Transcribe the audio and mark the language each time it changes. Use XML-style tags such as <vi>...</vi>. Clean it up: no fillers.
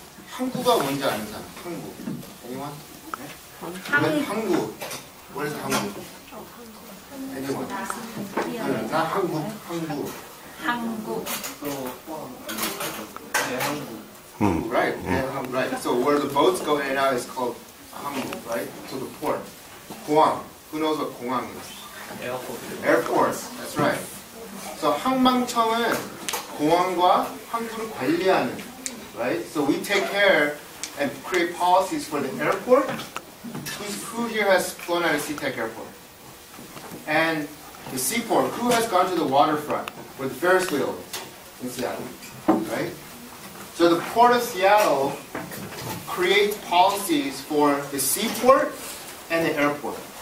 <ko>항구가 뭔지 아는 사람? 항구. Anyone? 항구. What is 항구? Anyone? 나 항구.</ko> <en>Right. Right. So where the boats go in and out is called 항구, right? So the port. 공항. Who knows what 공항 is? Airport. That's right.</en> <ko>So 항방청은 공항과 항구를 관리하는, right?</ko> <en>So we take care and create policies for the airport. Who here has flown at a SeaTac airport? And the seaport. Who has gone to the waterfront where the Ferris wheel is in Seattle, right? So the Port of Seattle creates policies for the seaport and the airport.</en>